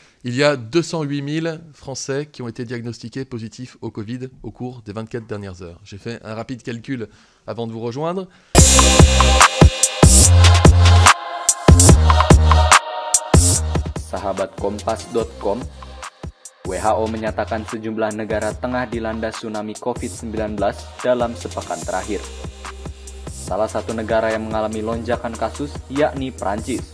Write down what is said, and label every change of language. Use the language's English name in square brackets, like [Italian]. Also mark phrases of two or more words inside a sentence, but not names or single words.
[French] Il y a 208 000 Français qui ont été diagnostiqués positifs au Covid au cours des 24 dernières heures. J'ai fait un rapide calcul avant de vous rejoindre. [Indonesian] Sahabat Kompas.com, WHO menyatakan sejumlah negara tengah dilanda tsunami COVID-19 dalam sepekan terakhir. Salah satu negara yang mengalami lonjakan kasus yakni Prancis.